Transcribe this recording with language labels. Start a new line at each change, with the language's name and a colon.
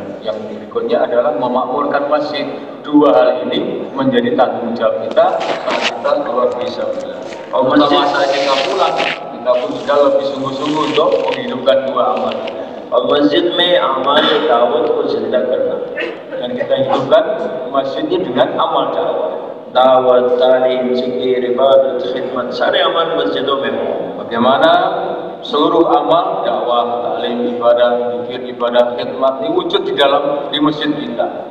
Indonesian: Yang berikutnya adalah memakmurkan masjid. Dua hal ini menjadi tanggung jawab kita saat kita keluar fisabilillah. Terutama saat kita pulang, kita pun sudah lebih sungguh-sungguh untuk menghidupkan dua amal.
Hindi: और मस्जिद में अमाल दावत को जिंदा करना,
Indonesian: Dan kita hidupkan masjidnya dengan amal dakwah.
Hindi: दावत, तालीम, जिक्र, इबादत, खिदमत, सारे अमाल मस्जिदों में हो.
Indonesian: Bagaimana seluruh amal dakwah, taklim, ibadah, zikir, ibadah, khidmat diwujud di masjid kita.